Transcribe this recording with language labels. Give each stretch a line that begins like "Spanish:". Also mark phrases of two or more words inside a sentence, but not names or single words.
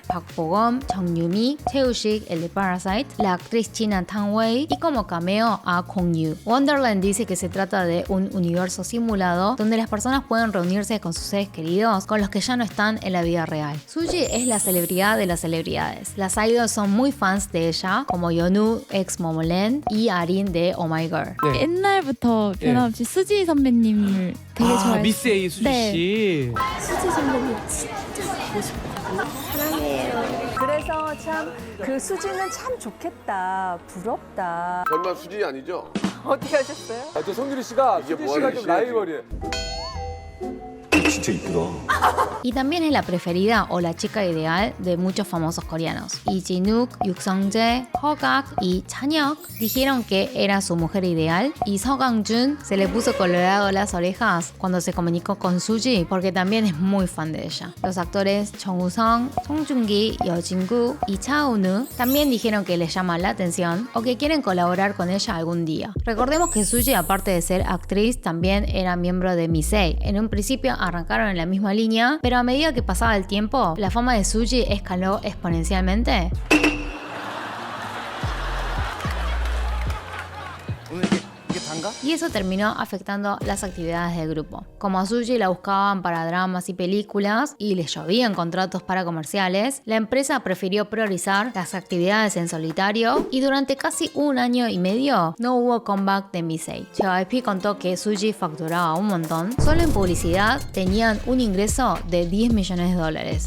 Spanish: Park Bo-gum, Chung Yoo-mi, Tae-sik, el de Parasite, la actriz china Tang Wei y como cameo a Kong Yoo. Wonderland dice que se trata de un universo simulado donde las personas pueden reunirse con sus seres queridos con los que ya no están en la vida real. Suji es la celebridad de las celebridades. Las idols son muy fans de ella, como Yeonu, ex Momoland, y Arin de Oh My Girl.
Korean: 네. 옛날부터 변함없이 수지 선배님을 되게 좋아했어요. 미스 A 수지 씨. 수지 선배님 진짜 보고 싶거든요. 사랑해요. 그래서 참 그 수지는 참 좋겠다, 부럽다. 설마 수지 아니죠? 어떻게 하셨어요? 저 성유리 씨가 이게 수지 뭐 씨가 하는 좀 짓이야, 라이벌이에요. 진짜 이쁘다.
Spanish: Y también es la preferida o la chica ideal de muchos famosos coreanos. Lee Ji-nook, Yuk Sung-jae, Ho-gak y Chan-hyuk dijeron que era su mujer ideal, y Seo Kang-jun se le puso colorado las orejas cuando se comunicó con Suji porque también es muy fan de ella. Los actores Chung Woo-sung, Song Joong-ki, Yo Jin-gu y Cha Eun-woo también dijeron que les llama la atención o que quieren colaborar con ella algún día. Recordemos que Suji, aparte de ser actriz, también era miembro de Missei. En un principio arrancaron en la misma línea, pero a medida que pasaba el tiempo, la fama de Suji escaló exponencialmente.
Korean: 오늘 이게 단가?
Spanish: Y eso terminó afectando las actividades del grupo. Como a Suji la buscaban para dramas y películas y les llovían contratos para comerciales, la empresa prefirió priorizar las actividades en solitario y durante casi un año y medio no hubo comeback de Missei. JYP contó que Suji facturaba un montón. Solo en publicidad tenían un ingreso de $10 millones.